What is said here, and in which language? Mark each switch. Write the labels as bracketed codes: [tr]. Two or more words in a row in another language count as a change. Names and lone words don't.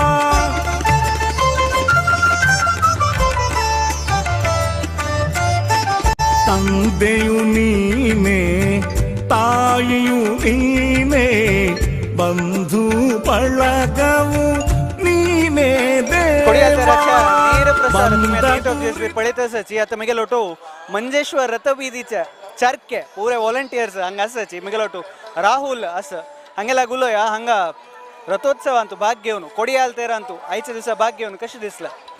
[kn] ತಂದೆಯು ನೀನೇ ತಾಯಿಯು ನೀನೇ, ಬಂಧು ಬಳಗವು ನೀನೇ ದೇವಾ. [kok] पळयताची आता मगे लोटो मंजेश्वर रथबीदीच्या चारके पुरे वॉलंटियर्स हांगा आसाची मगे लोटो राहुल असं हांगेला गुलोया हांगा रथोत्सवांतू भाग घेवन कोडयाल तेरांतू आयच्या दिसा भाग घेवन कशें दिसला?